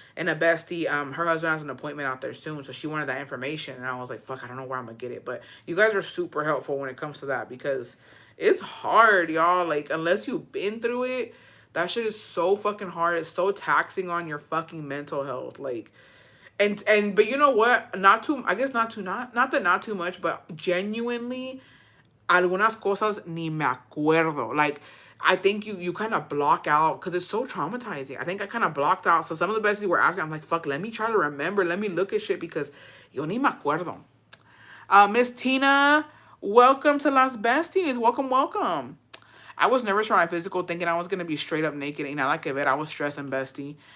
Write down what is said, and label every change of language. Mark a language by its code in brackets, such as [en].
[en] And a bestie, her husband has an appointment out there soon, so she wanted that information. And I was like, fuck, I don't know where I'm going to get it. But you guys are super helpful when it comes to that, because it's hard, y'all. Like, unless you've been through it, that shit is so fucking hard. It's so taxing on your fucking mental health. Like, but you know what? Not too much, but genuinely, [es] algunas cosas ni me acuerdo. [en] Like, I think you kind of block out because it's so traumatizing. I think I kind of blocked out. So some of the besties were asking, I'm like, fuck, let me try to remember. Let me look at shit because [es] yo ni me acuerdo. [en] Miss Tina, welcome to Las Besties. Welcome, welcome. I was nervous for my physical, thinking I was going to be straight up naked. And I like it. I was stressing, bestie.